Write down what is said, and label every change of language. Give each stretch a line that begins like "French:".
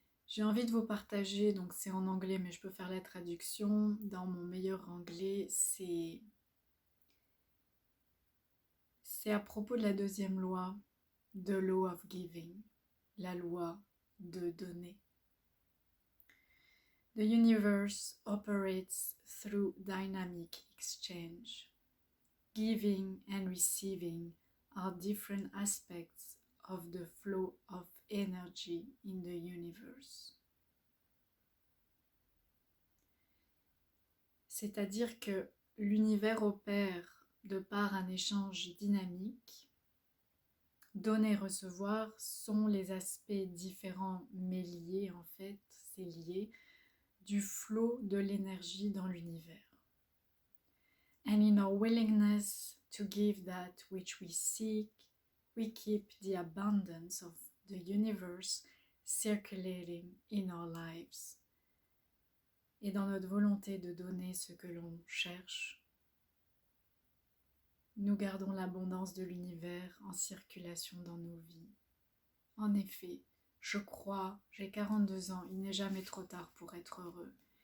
French: J'ai envie de vous partager, donc c'est en anglais, mais je peux faire la traduction. Dans mon meilleur anglais, c'est à propos de la deuxième loi,
English: the law of giving,
French: la loi de donner.
English: The universe operates through dynamic exchange. Giving and receiving are different aspects of the flow of energy in the universe.
French: C'est-à-dire que l'univers opère de par un échange dynamique. Donner et recevoir sont les aspects différents mais liés en fait, c'est lié, du flot de l'énergie dans l'univers.
English: And in our willingness to give that which we seek, we keep the abundance of the universe circulating in our lives.
French: Et dans notre volonté de donner ce que l'on cherche, nous gardons l'abondance de l'univers en circulation dans nos vies. En effet, je crois, j'ai 42 ans, il n'est jamais trop tard pour être heureux.